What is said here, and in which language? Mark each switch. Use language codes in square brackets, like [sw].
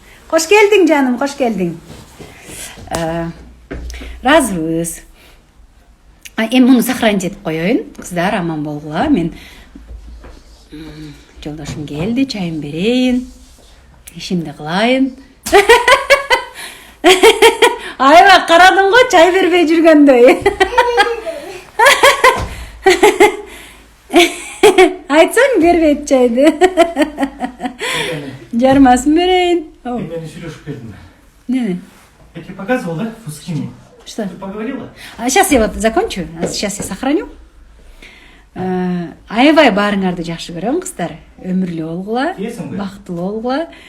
[ky] Кош келдиң жаным, кош келдиң. Ыраазыбыз. Эми муну сохранить этип коеюн. Кыздар, аман болгула. Мен жолдошум келди, чайын берейин. Ишимди кылайын. Айба, карадың го, чай бербей жүргөндөй. Айтсаң бербейт чайды. Жармасын берейин. Мен сүйлөшүп келдим. [ru] Не? Я тебе показывал, да, в схеме? Что? Ты поговорила? Сейчас я вот закончу. Сейчас я сохраню. [ky] Аябай баарыңарды жакшы көрөм, кыздар. Өмүрлүү болгула, бактылуу болгула.